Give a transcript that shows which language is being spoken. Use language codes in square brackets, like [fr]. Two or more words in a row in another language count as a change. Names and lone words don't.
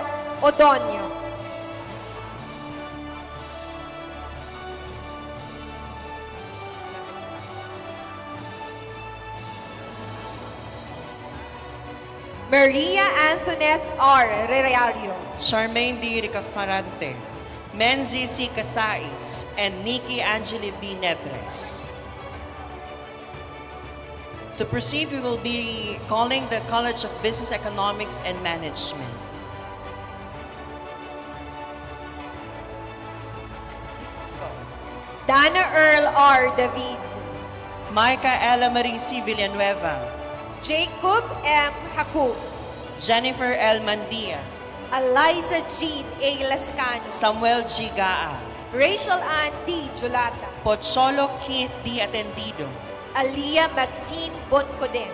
[en] Odonio, Maria Antoinette R. Reario, Charmaine D. Ricafarante, Menzi C. Casais, and Nikki Angeli B. Nebres. To proceed, we will be calling the College of Business Economics and Management. Dana Earl R. David, Micah Ella Marie C. Villanueva, Jacob M. Hakub, Jennifer L. Mandia, Eliza Jean A. Lascano, Samuel G. Gaa, Rachel Ann D. Julata, Pocholo Keith D. Atendido, Aliyah Maxine Boncoden,